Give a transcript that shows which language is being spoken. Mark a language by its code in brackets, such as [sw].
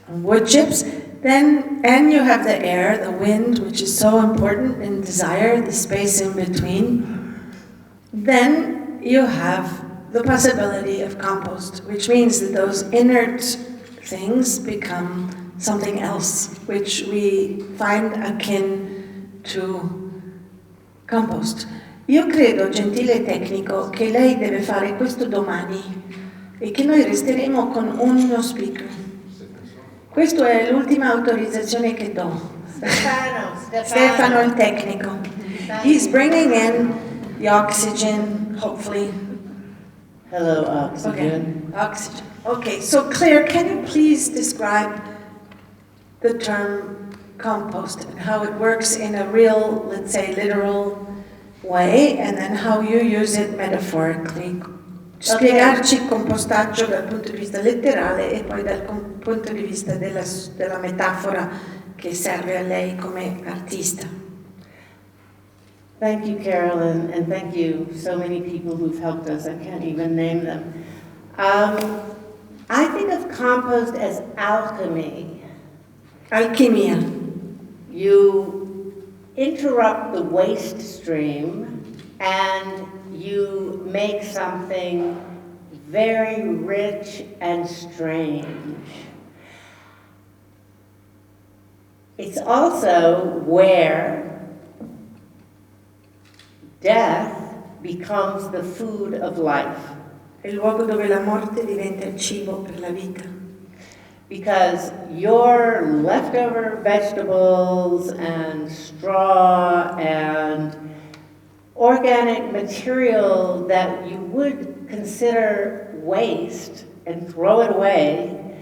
[en] and wood chips, then, and you have the air, the wind, which is so important in desire, the space in between, then you have the possibility of compost, which means that those inert things become something else, which we find akin to compost. [it] Io credo, gentile tecnico, che lei deve fare questo domani e che noi resteremo con uno speaker. Questa è l'ultima autorizzazione che do. Stefano il tecnico. [en] He's bringing in the oxygen, hopefully. Hello, oxygen. Okay, oxygen. Okay, so Claire, can you please describe the term compost and how it works in a real, let's say, literal way, and then how you use it metaphorically? [it] Spiegarci il compostaggio dal punto di vista letterale e poi dal punto di vista della metafora che serve a lei come artista. [en] Thank you, Carolyn, and thank you so many people who've helped us. I can't even name them. I think of compost as alchemy. [it] Alchimia. [en] You interrupt the waste stream and you make something very rich and strange. It's also where death becomes the food of life. [it] È il luogo dove la morte diventa il cibo per la vita. [en] Because your leftover vegetables and straw and organic material that you would consider waste and throw it away,